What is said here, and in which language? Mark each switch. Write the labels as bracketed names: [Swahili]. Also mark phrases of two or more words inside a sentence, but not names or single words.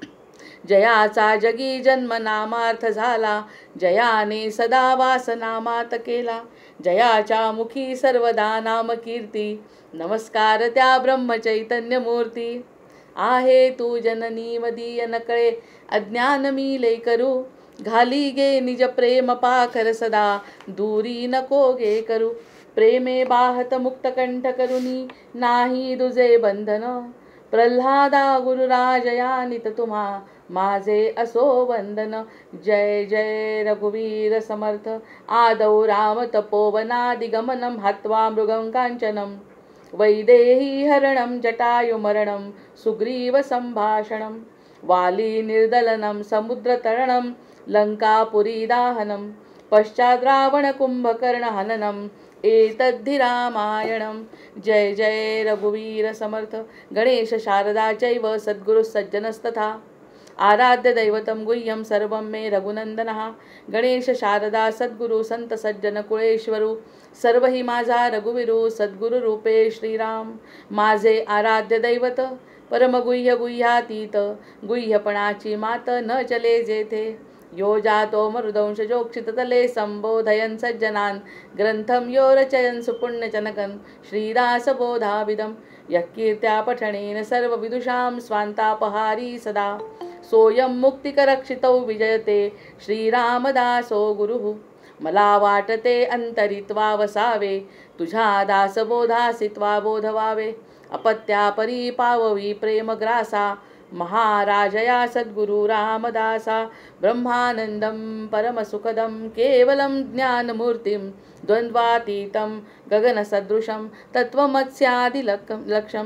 [Marathi] जयाचा जगी जन्म नामार्थ झाला, जयाने सदा वास नामात केला. जयाच्या मुखी सर्वदा नाम कीर्ती, नमस्कार त्या ब्रह्मचैतन्य मूर्ती. आहे तू जननी मदीय नकळे, अज्ञान मी लय करू. घाली गे निज प्रेम पाखर सदा, दूरी नको गे करू. प्रेमे बाहत मुक्त कंठ करुनी, नाही दुजे बंधन. प्रल्हादा गुरुराजया नित तुम्हा, माझे असो वंदन. जय जय रघुवीर समर्थ. [Sanskrit] आदौ राम तपोवनादिगमनं, हत्वा मृगं कांचनं. वैदेही हरणं जटायुमरणं, सुग्रीव संभाषणं. वाली निर्दलनं समुद्रतरणं, लंकापुरी दाहनं. पश्चात् रावण कुंभकर्ण हननं, एतद्धि रामायणं. [Marathi] जय जय रघुवीर समर्थ. [Sanskrit] गणेश शारदा चैव सद्गुरु सज्जनस्तथा, आराध्य दैवतं गुह्यं सर्वं मे रघुनंदनः. [Marathi] गणेश शारदा सद्गुरु संत सज्जन कुळेश्वरू, सर्व ही माझा रघुवीरू. सद्गुरु रूपे श्रीराम माझे आराध्य दैवत. परमगुह्य गुह्यातीत, गुह्यपणाची मात न चले जेथे. [Sanskrit] यो जातो मरुदंश जोक्षिततले, संबोधयन् सज्जनान् ग्रंथं यो रचयन् सुपुण्यजनकं. श्रीदास बोधाविदं यः कीर्त्या पठनेन सर्वविदुषां स्वान्तापहारी सदा. सोऽयं मुक्तिकरक्षितौ विजयते, श्रीरामदासो गुरुः. [Marathi] मला वाटते अंतरित्वा वसावे, तुझ्या दासबोधासित्वा बोधवावे. अपत्या परी पाववी प्रेमग्रासा, महाराजया सद्गुरु रामदासा. [Sanskrit] ब्रह्मानंदं परमसुखदं केवलं ज्ञानमूर्तिं, द्वन्द्वातीतं गगनसदृशं तत्त्वमस्यादिलक्ष्यम्.